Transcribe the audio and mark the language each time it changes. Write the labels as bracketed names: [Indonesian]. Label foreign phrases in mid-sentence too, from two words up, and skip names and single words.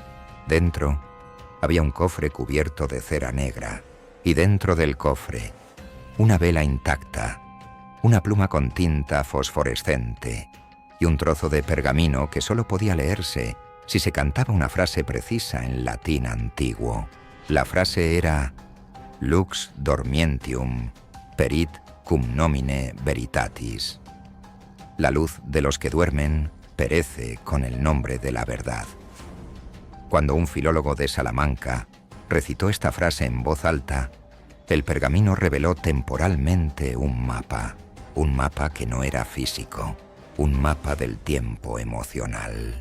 [Spanish] Dentro había un cofre cubierto de cera negra, y dentro del cofre, una vela intacta, una pluma con tinta fosforescente y un trozo de pergamino que solo podía leerse si se cantaba una frase precisa en latín antiguo. La frase era: [Latin] Lux dormientium, perit cum nomine veritatis. [Spanish] La luz de los que duermen perece con el nombre de la verdad. Cuando un filólogo de Salamanca recitó esta frase en voz alta, el pergamino reveló temporalmente un mapa que no era físico, un mapa del tiempo emocional.